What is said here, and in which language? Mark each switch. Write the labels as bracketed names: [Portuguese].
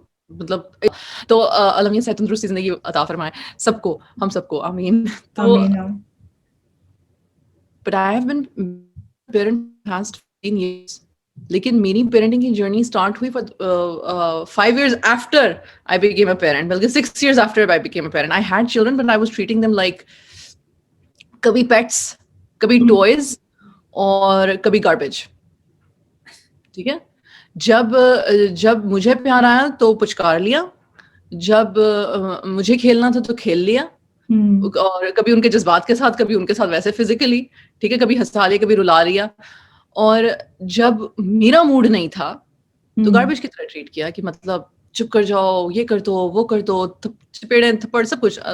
[Urdu] مطلب تو اللہ صحت تندرستی زندگی عطا فرمائے سب کو, ہم سب کو, آمین. [English] تو but I have been parent past 15 years, [Urdu] لیکن میری پیرنٹنگ کی جرنی اسٹارٹ ہوئی [English] 5 years after I became a parent, بلکہ 6 years after I became a parent. I had children but I was treating them like کبھی pets, کبھی toys اور کبھی garbage. [Urdu] ٹھیک ہے, جب مجھے پیار آیا تو پچکار لیا, جب مجھے کھیلنا تھا تو کھیل لیا, اور کبھی ان کے جذبات کے ساتھ, کبھی ان کے ساتھ ویسے فزیکلی, ٹھیک ہے, کبھی ہنسا لیا, کبھی رلا لیا. اور جب میرا موڈ نہیں تھا تو گاربیج کی طرح ٹریٹ کیا کہ مطلب چپ کر جاؤ, یہ کر دو, وہ کر دو, چپیڑے تھپڑ سب کچھ.